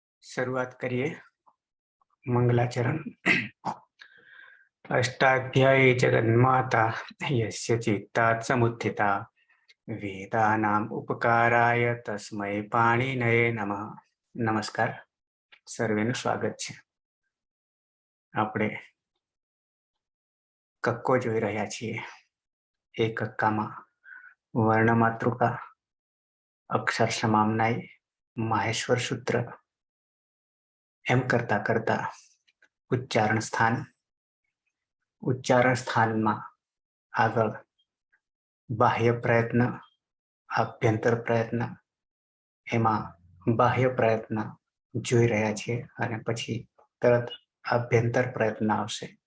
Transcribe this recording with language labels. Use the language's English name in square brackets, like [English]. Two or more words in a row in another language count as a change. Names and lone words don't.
[Hindi] शुरुआत करिए मंगलाचरण। [Sanskrit] अष्टाध्यायी जगन्माता यस्य चित्तात् समुत्थिता वेदानाम् उपकाराय तस्मै पाणिनये नमः। [Gujarati] नमस्कार, સર્વેનું સ્વાગત છે। આપણે કક્કો જોઈ રહ્યા છીએ। એ કક્કામાં વર્ણમાતૃકા, અક્ષર સમામનાય, માહેશ્વર સૂત્ર એમ કરતા કરતા ઉચ્ચારણ સ્થાનમાં આગળ બાહ્ય પ્રયત્ન, આભ્યંતર પ્રયત્ન, એમાં બાહ્ય પ્રયત્ન જોઈ રહ્યા છીએ અને પછી તરત આભ્યંતર પ્રયત્ન આવશે।